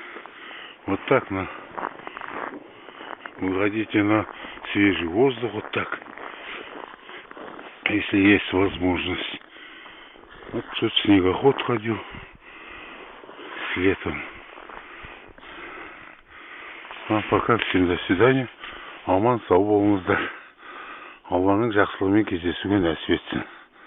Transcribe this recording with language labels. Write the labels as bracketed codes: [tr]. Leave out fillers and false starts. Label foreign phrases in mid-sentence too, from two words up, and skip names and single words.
[ru] Вот так выходите на свежий воздух, вот так. Если есть возможность. Вот тут снегоход ходил летом. А пока всем до свидания. [kk] Аман сау болыңыздар. Алланың жақсылығымен кездесуге нәсіп етсін.